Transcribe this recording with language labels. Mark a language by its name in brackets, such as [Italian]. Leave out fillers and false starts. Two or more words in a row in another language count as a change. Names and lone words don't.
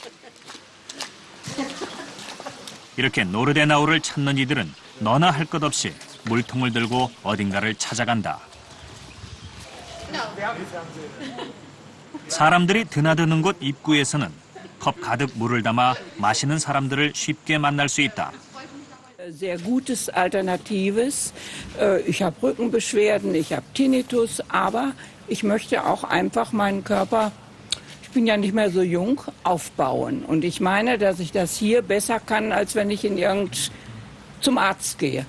[Korean] 이렇게 노르데나우를 찾는 이들은 너나 할 것 없이 물통을 들고 어딘가를 찾아간다. 사람들이 드나드는 곳 입구에서는 컵 가득 물을 담아 마시는 사람들을 쉽게 만날 수 있다. [German] Sehr gutes Alternatives. Ich habe Rückenbeschwerden, ich habe Tinnitus, aber ich möchte auch einfach meinen Körper, ich bin ja nicht mehr so jung, aufbauen. Und ich meine, dass ich das hier besser kann, als wenn ich zum Arzt gehe.